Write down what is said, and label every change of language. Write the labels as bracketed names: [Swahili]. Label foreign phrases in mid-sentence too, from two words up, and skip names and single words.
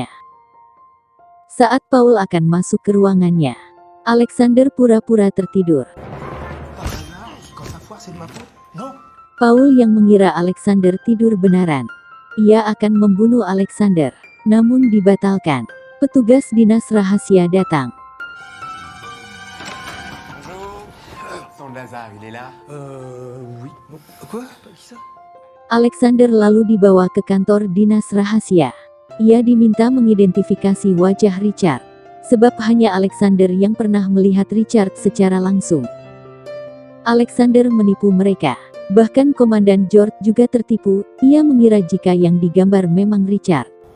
[Indonesian] Saat Paul akan masuk ke ruangannya, Alexander pura-pura tertidur. Paul yang mengira Alexander tidur benaran. Ia akan membunuh Alexander, namun dibatalkan. Petugas dinas rahasia datang. [French] Oui. Quoi? Qui ça? [Indonesian] Alexander lalu dibawa ke kantor dinas rahasia. Ia diminta mengidentifikasi wajah Richard, sebab hanya Alexander yang pernah melihat Richard secara langsung. Alexander menipu mereka. Bahkan Komandan George juga tertipu, ia mengira jika yang digambar memang Richard.